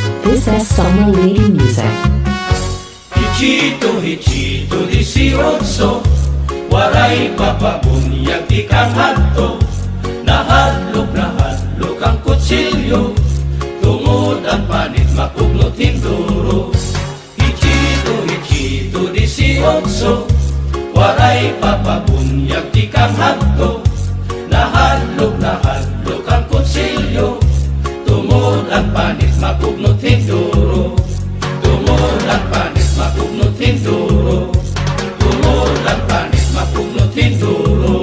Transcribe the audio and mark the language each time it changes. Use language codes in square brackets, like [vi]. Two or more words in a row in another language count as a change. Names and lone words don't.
[en] This is Summer Lady Music. [war] Hichito, hichito, 18, waray papabunyag di kang hadto. Nahadlok ang kutsilyo, tungod ang panit makugnot hinduro. Hichito, hichito, 18, waray papabunyag di kang hadto. Nahadlok ang kutsilyo, tungod ang panit makugnot hinduro. Tungod ang panit makugnot hinduro. Tungod ang panit makugnot hinduro.